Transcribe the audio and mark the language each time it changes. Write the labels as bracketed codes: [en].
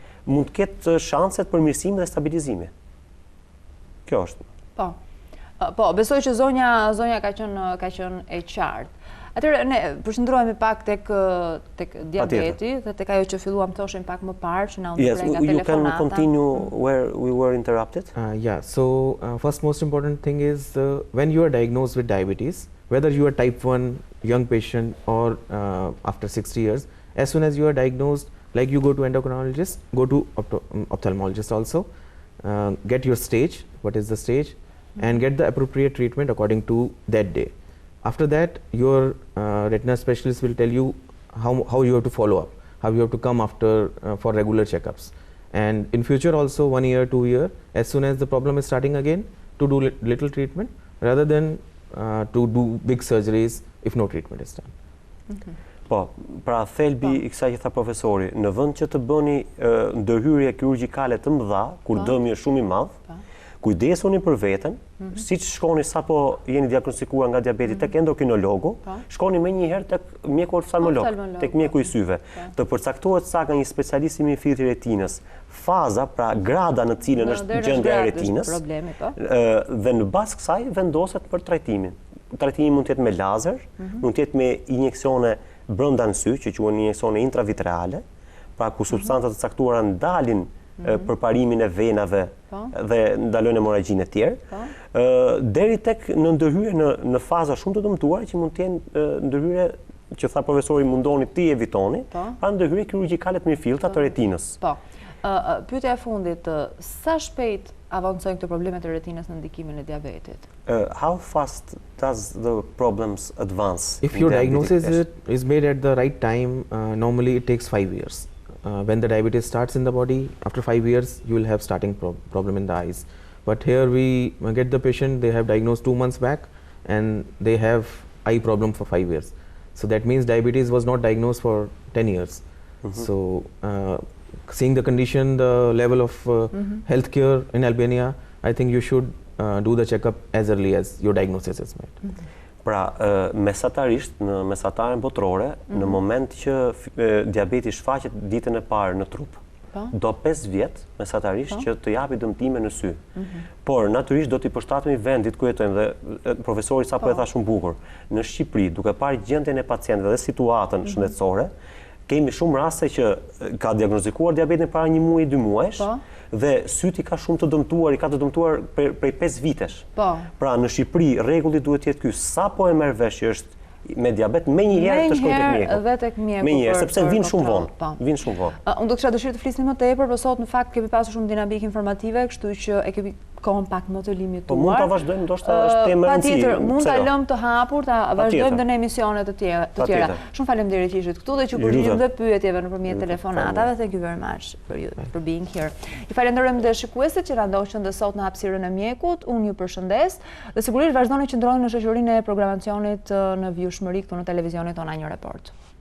[sq] Mund të ketë shanset përmirësimi dhe stabilizimi. Kjo është. Po, besoj që zonja ka qenë e qartë. Atëherë ne përshëndrohemi pak tek diabeti dhe tek ajo që filluam thoshim pak më parë që na u ndrej nga telefonata. [en] Yes, you can continue where we were interrupted. Yeah, so first most important thing is when you are diagnosed with diabetes, whether you are type 1 young patient or after 60 years, as soon as you are diagnosed, like you go to endocrinologist, go to ophthalmologist also, get your stage, what is the stage, and get the appropriate treatment according to that day. After that, your retina specialist will tell you how you have to follow up, how you have to come after for regular checkups. And in future also, 1 year, 2 year, as soon as the problem is starting again, to do little treatment rather than to do big surgeries if no treatment is done. [sq] Po, pra thelbi i kësaj që tha profesori, në vend që të bëni ndërhyrje kirurgjikale të mëdha, kur dëmi është shumë i madh, kujdesuni për veten, siç shkoni sapo jeni diagnostikuar nga diabeti tek endokrinologu, shkoni menjëherë tek mjeku oftalmolog, tek mjeku i syve, të përcaktohet sa nga një specialist i filtrit retinës, faza, pra grada në cilën është gjendja e retinës, dhe në bazë kësaj vendoset për trajtimin. Trajtimi mund të jetë me lazer, mund të jetë me injeksione brenda në sy, që quhen injeksione intravitreale, pra ku substancat të caktuara ndalin për parimin e venave dhe ndalojnë hemorragjinë e tjerë, deri tek në ndërhyrje në faza shumë të dëmtuara që mund të jenë ndërhyrje që tha profesori mundoni ti evitoni, pra ndërhyrje kirurgjikale të mirëfillta të retinës. Pyetja e fundit, sa shpejt avancojnë këto problemet e retinës në ndikimin e diabetit? [en] How fast does the problems advance? If your diagnosis is made at the right time, normally it takes 5 years. When the diabetes starts in the body, after 5 years, you will have starting problem in the eyes. But here we get the patient, they have diagnosed 2 months back, and they have eye problem for 5 years. So that means diabetes was not diagnosed for 10 years. So seeing the condition, the level of healthcare in Albania, I think you should do the checkup as early as your diagnosis is made. [sq] Pra, mesatarisht, në mesataren botërore, në moment që diabeti shfaqet ditën e parë në trup, do 5 vjet mesatarisht që të japi dëmtime në sy. Por, natyrisht do t'i përshtatemi vendit ku jetojmë, dhe profesori sapo e tha shumë bukur, në Shqipëri, duke parë gjendjen e pacientëve dhe situatën shëndetësore, kemi shumë raste që ka diagnostikuar diabetin para 1 muaj, 2 muajsh, dhe syti ka shumë të dëmtuar, i ka të dëmtuar prej 5 vitesh. Pra në Shqipëri rregulli duhet të jetë ky, sapo e merr vesh që është me diabet, menjëherë të shkojë tek mjeku. Dhe tek mjeku. Menjëherë, sepse vin shumë vonë. Vin shumë vonë. Unë do kisha dëshirë të flisnim më tepër, por sot në fakt kemi pasur shumë dinamikë informative, kështu që e kemi kohën pak më të limituar. Po mund ta vazhdojmë, ndoshta është temë e rëndësishme. Patjetër, mund ta lëmë të hapur, ta vazhdojmë dhe në emisione të tjera. Shumë faleminderit që ishit këtu dhe që përgjigjem dhe pyetjeve nëpërmjet telefonatave. [en] Thank you very much for being here. [sq] I falenderojmë dhe shikuesit që na ndoqën dhe sot në hapësirën e mjekut. Unë ju përshëndes dhe sigurisht vazhdoni që qëndroni në shoqërinë e programacionit në vjushmëri këtu në televizionin tonë Një Report.